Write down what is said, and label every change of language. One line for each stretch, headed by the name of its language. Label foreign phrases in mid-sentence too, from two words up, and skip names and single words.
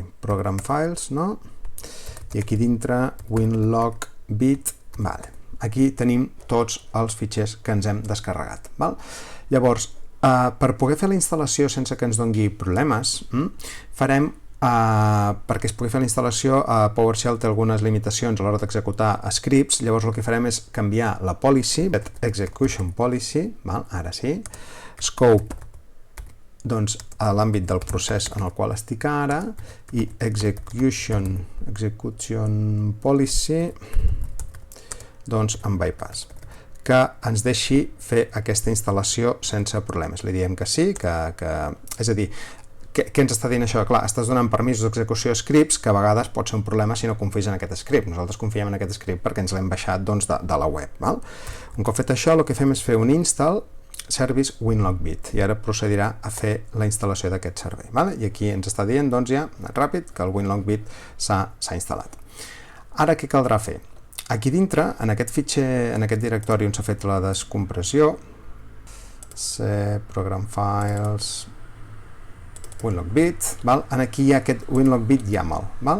Catalan: Program Files, i aquí dintre WinLogBit, aquí tenim tots els fitxers que ens hem descarregat. Llavors, per poder fer la instal·lació sense que ens doni problemes, farem, perquè es pugui fer la instal·lació, PowerShell té algunes limitacions a l'hora d'executar scripts. Llavors el que farem és canviar la policy,
English: execution policy,
Catalan: ara sí, scope, doncs a l'àmbit del procés en el qual estic ara, i
English: execution policy,
Catalan: doncs en bypass, que ens deixi fer aquesta instal·lació sense problemes. Li diem que sí, és a dir, què ens està dient això? Clar, estàs donant permisos d'execució a scripts que a vegades pot ser un problema si no confies en aquest script. Nosaltres confiem en aquest script perquè ens l'hem baixat de la web. Un cop fet això, el que fem és fer un
English: install service
Catalan: WinLogBit i ara procedirà a fer la instal·lació d'aquest servei. I aquí ens està dient, doncs ja, ràpid, que el WinLogBit s'ha instal·lat. Ara què caldrà fer? Aquí dintre, en aquest fitxer, en aquest directori on s'ha fet la descompressió, Program Files, WinLogBit, aquí hi ha aquest WinLogBit YAML.